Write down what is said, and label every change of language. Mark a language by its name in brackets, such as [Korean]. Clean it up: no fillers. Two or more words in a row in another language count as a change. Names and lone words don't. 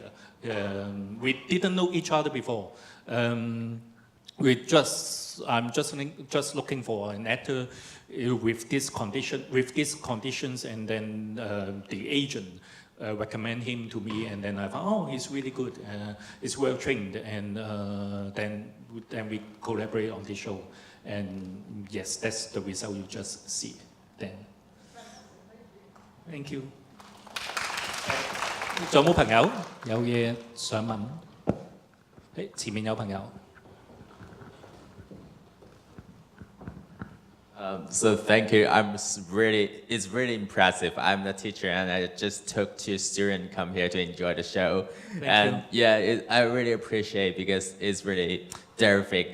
[English] We didn't know each other before. I'm just looking for an actor with these conditions, and then the agent recommend him to me, and then I found, oh, he's really good, he's well trained, and then we collaborate on the show, and yes, that's the result you just see then. Thank you。 [Cantonese] 仲有冇朋友有嘢想問？誒，前面有朋友。 [English] So thank you. It's really impressive. I'm a teacher and I just took 2 students come here to enjoy the show. Thank you. I really appreciate because it's really terrific.